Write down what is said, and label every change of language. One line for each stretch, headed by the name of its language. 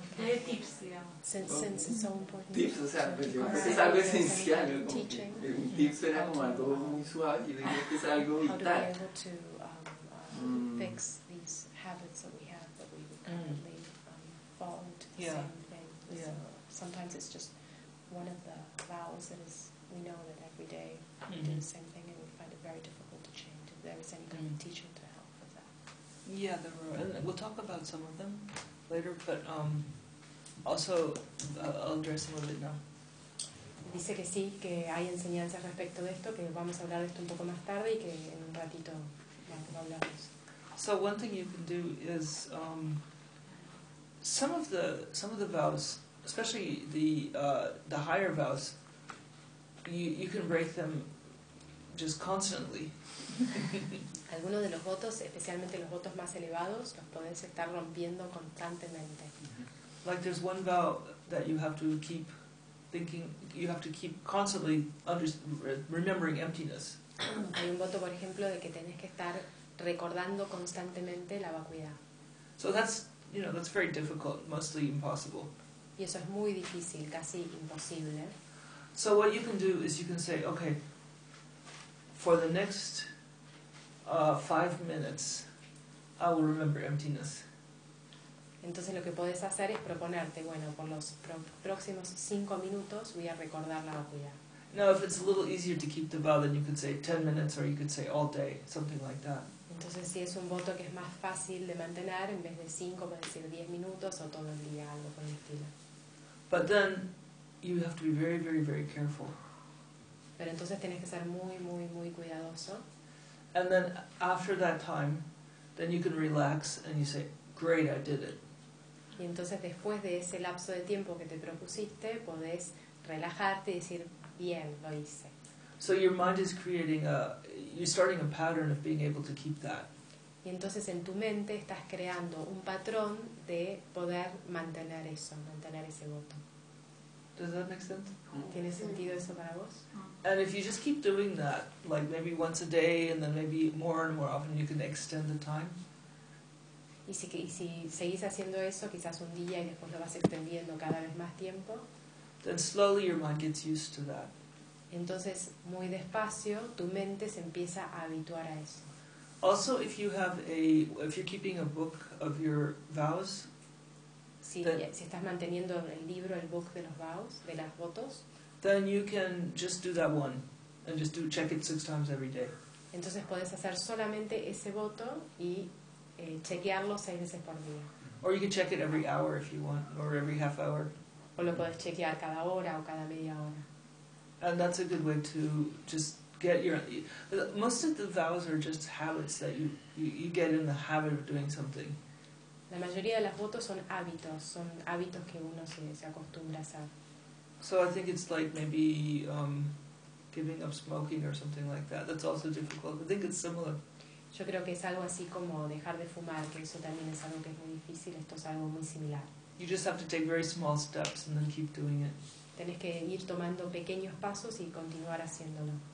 Spanish: ¿Qué tips, digamos? Sense es un poco... Tips, o sea, pues es algo esencial. Un tips era como algo muy suave y yo creo que es algo vital. ¿Cómo podemos fix estos hábitos que tenemos que
English: currently fall into the yeah. same thing? Yeah. So sometimes it's just one of the vows that is, we know that every day we do the same thing and we find it very difficult to change. If there is any kind of teacher to help. Yeah, there were, and we'll talk about some of them later, but also I'll address a little bit now.
Spanish: Dice que sí, que hay enseñanzas respecto de esto, que vamos a hablar de esto un poco más tarde y que en un ratito vamos a hablar de eso.
English: So one thing you can do is some of the vows, especially the higher vows, you can break them just constantly.
Spanish: Algunos de los votos, especialmente los votos más elevados, los podés estar rompiendo constantemente.
English: Like there's one vow that you have to keep thinking, you have to keep constantly remembering emptiness.
Spanish: Hay un voto, por ejemplo, de que tenés que estar recordando constantemente la vacuidad.
English: So that's, you know, that's very difficult, mostly impossible.
Spanish: Y eso es muy difícil, casi imposible.
English: So what you can do is you can say, okay, for the next 5 minutes, I will remember emptiness.
Spanish: Entonces lo que puedes hacer es proponerte, bueno, por los próximos 5 minutos voy a recordar la vacuidad.
English: Now, if it's a little easier to keep the vow, then you could say 10 minutes, or you could say all day, something like that.
Spanish: Entonces si es un voto que es más fácil de mantener, en vez de 5, puedes decir 10 minutos o todo el día, algo por el estilo.
English: But then you have to be very, very, very careful.
Spanish: Pero entonces tienes que ser muy, muy, muy cuidadoso.
English: And then after that time, then you can relax and you say, "Great, I did it."
Spanish: Y entonces después de ese lapso de tiempo que te propusiste, podés relajarte y decir, "Bien, lo hice."
English: So your mind is creating you're starting a pattern of being able to keep that.
Spanish: Y entonces en tu mente estás creando un patrón de poder mantener eso, mantener ese voto.
English: Does that make sense?
Spanish: ¿Tiene sentido eso para vos?
English: And if you just keep doing that, like maybe once a day, and then maybe more and more often, you can extend the time.
Spanish: Y si seguís haciendo eso, quizás un día y después lo vas extendiendo cada vez más tiempo.
English: Then slowly your mind gets used to that.
Spanish: Entonces, muy despacio, tu mente se empieza a habituar a eso.
English: Also, if you have if you're keeping a book of your vows.
Spanish: Si estás manteniendo el libro, el book de los vows, de las votos.
English: Then you can just do that one, and just do check it 6 times every day.
Spanish: Entonces puedes hacer solamente ese voto y chequearlo 6 veces por día.
English: Or you can check it every hour if you want, or every half hour.
Spanish: O lo puedes chequear cada hora o cada media hora.
English: And that's a good way to just get your. Most of the vows are just habits that you get in the habit of doing something.
Spanish: La mayoría de los votos son hábitos que uno se acostumbra a hacer.
English: So I think it's like maybe giving up smoking or something like that. That's also difficult. I think it's similar.
Spanish: Yo creo que es algo así como dejar de fumar, que eso también es algo que es muy difícil. Esto es algo muy similar.
English: You just have to take very small steps and then keep doing it.
Spanish: Tenés que ir tomando pequeños pasos y continuar haciéndolo.